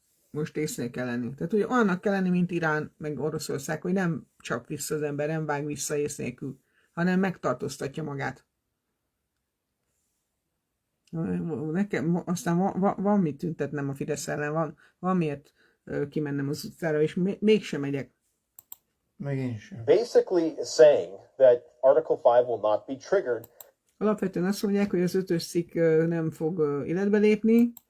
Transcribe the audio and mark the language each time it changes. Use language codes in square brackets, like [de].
[hu] most észnél kell lenni. Tehát, hogy annak kell lenni, mint Irán, meg Oroszország, hogy nem csap vissza az ember, nem vág vissza ész nélkül, hanem megtartóztatja magát. Nekem aztán van mit tüntetnem a Fidesz ellen, van miért kimennem az utcára, és mégsem megyek. Megint sem. [en] Basically saying that Article 5 will not be triggered [hu] Alapvetően azt mondják, hogy az 5-ös cikk nem fog életbe lépni,